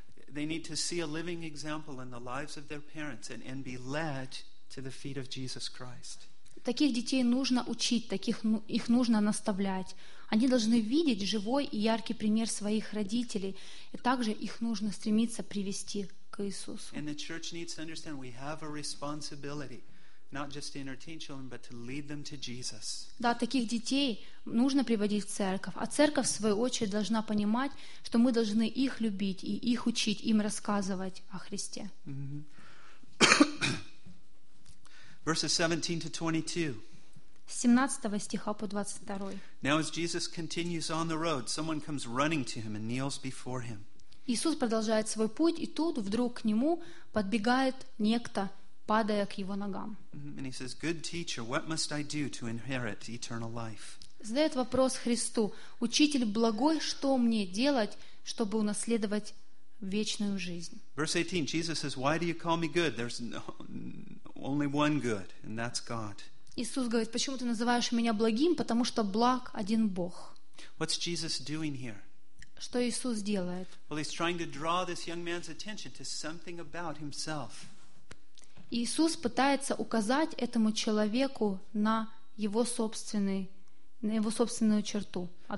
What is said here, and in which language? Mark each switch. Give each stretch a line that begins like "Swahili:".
English: They need to see a living example in the lives of their parents and be led to the feet of Jesus Christ.
Russian: Таких детей нужно учить, таких, их нужно наставлять. Они должны видеть живой и яркий пример своих родителей, и также их нужно стремиться привести к Иисусу.
English: And the church needs to understand we have a responsibility. Not just to entertain children, but to lead them to Jesus.
Russian: Да, таких детей нужно приводить в церковь. А церковь, в свою очередь, должна понимать, что мы должны их любить и их учить, им рассказывать о Христе.
English: Verses 17 to 22.
Russian: С 17 стиха по 22.
English: Now as Jesus continues on the road, someone comes running to him and kneels before him.
Russian: Иисус продолжает свой путь, и тут вдруг к нему подбегает некто, падая к его ногам.
English: And he says, "Good teacher, what must I do to inherit eternal life?"
Russian: Задает вопрос Христу: "Учитель благой, что мне делать, чтобы унаследовать вечную жизнь?"
English: Verse 18, Jesus says, "Why do you call me good? There's only one good, and that's God."
Russian: Иисус говорит: "Почему ты называешь меня благим? Потому что благ один Бог."
English: What's Jesus doing here?
Russian: Что Иисус делает?
English: Well, he's trying to draw this young man's attention to something about himself.
Russian: Иисус пытается указать этому человеку на его собственный, на его собственную черту.